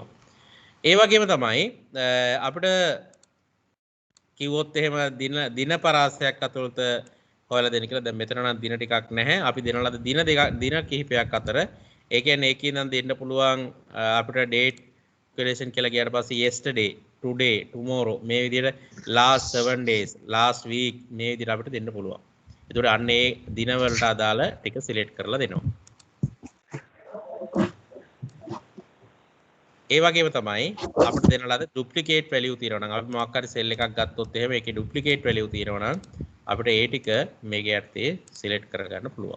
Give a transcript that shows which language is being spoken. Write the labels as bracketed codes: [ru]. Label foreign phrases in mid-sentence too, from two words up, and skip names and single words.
[si] ඒ වගේම තමයි අපිට කිව්වොත් එහෙම දින පරාසයක් අතුරත හොයලා දෙන්න කියලා. දැන් මෙතන නම් දින ටිකක් නැහැ. අපි දෙන ලද දින කිහිපයක් අතර ඒ කියන්නේ ඒකේ නම් දෙන්න පුළුවන් අපිට [en] date calculation [si] කියලා ගියාට පස්සේ [en] yesterday, today, tomorrow [si] මේ විදිහට [en] last 7 days, last week [si] මේ විදිහට අපිට දෙන්න පුළුවන්. ඒතකොට අන්න ඒ දින වලට අදාළ ටික සිලෙක්ට් කරලා දෙනවා. ඒ වගේම තමයි අපිට දෙන ලද [en] duplicate value [si] තියෙනවා නම් අපි මොකක් හරි cell එකක් ගත්තොත් එහෙම ඒකේ [en] duplicate value [si] තියෙනවා නම් අපිට ඒ ටික මේකේ යටතේ සිලෙක්ට් කරගන්න පුළුවන්.